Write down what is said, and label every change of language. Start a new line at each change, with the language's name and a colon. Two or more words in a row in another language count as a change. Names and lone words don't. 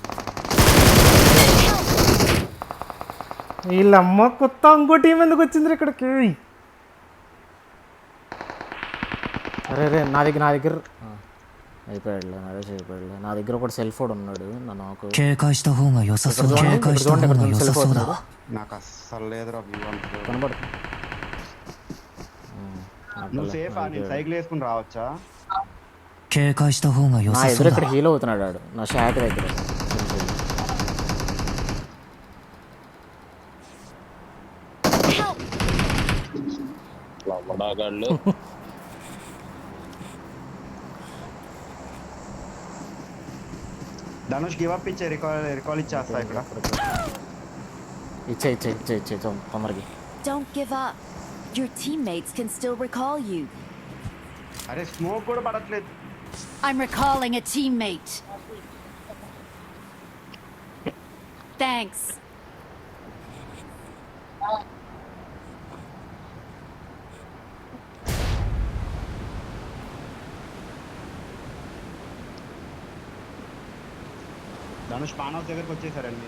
Telugu: వీళ్ళమ్మ కొత్త ఇంకో టీం ఎందుకు వచ్చింది ఇక్కడికి? అరే రే నా దగ్గర అయిపోయాడు, అదే అయిపోయాడు. నా దగ్గర ఒకటి సెల్ ఫోన్ ఉన్నాడు. నాకు
Japanese: 警戒した方が良さそうだ。警戒した方が良さそうだわ。
Telugu: నాకు అస్సలు లేదురా వ్యూ అంటే. కనబడుతుంది. నువ్వు సేఫ్ నేను సైకిల్ వేసుకుని రావచ్చా?
Japanese: 警戒した方が良
Telugu: నా
Japanese: さ
Telugu: ఎదురు
Japanese: そう
Telugu: ఇక్కడ
Japanese: だ。
Telugu: హీల్ అవుతున్నాడు ఆడు, నా షాట్ దగ్గర. వడాగాళ్ళు ధనుష్
English: give up
Telugu: ఇచ్చే రికాల్ ఇచ్చేస్తా ఇక్కడ. ఇచ్చే తొందరగా.
English: Don't give up. Your teammates can still recall you.
Telugu: అరే స్మోక్ కూడా పడట్లేదు. I'm recalling a teammate. Thanks. ధనుష్ పాన్ హౌస్ దగ్గరికి వచ్చేసారండి.